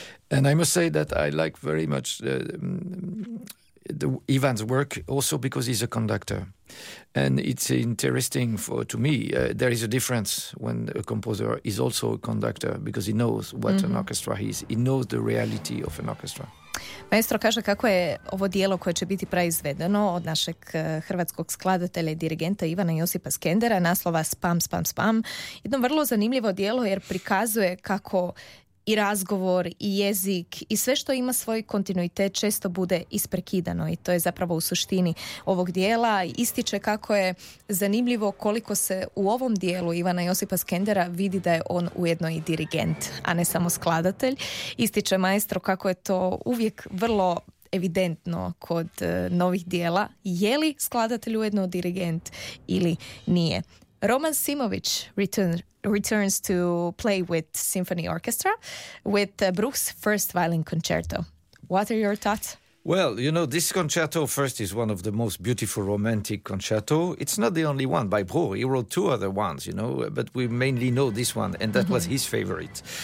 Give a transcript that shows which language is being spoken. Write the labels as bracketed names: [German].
[English] And I must say that I like very much Ivan's work, also because he's a conductor. And it's interesting to me, there is a difference when a composer is also a conductor, because he knows what an orchestra is. He knows the reality of an orchestra. [Croatian] Maestro kaže kako je ovo djelo koje će biti proizvedeno od našeg hrvatskog skladatelja i dirigenta Ivana Josipa Skendera, naslova Spam, Spam, Spam, jedno vrlo zanimljivo djelo, jer prikazuje kako i razgovor i jezik i sve što ima svoj kontinuitet često bude isprekidano, i to je zapravo u suštini ovog dijela. Ističe kako je zanimljivo koliko se u ovom dijelu Ivana Josipa Skendera vidi da je on ujedno i dirigent, a ne samo skladatelj. Ističe maestro kako je to uvijek vrlo evidentno kod novih dijela, je li skladatelj ujedno dirigent ili nije. [English] Roman Simović returns to play with symphony orchestra with Bruch's first violin concerto. What are your thoughts? Well, you know, this concerto first is one of the most beautiful romantic concerto. It's not the only one by Bruch. He wrote two other ones, you know, but we mainly know this one, and that was his favorite.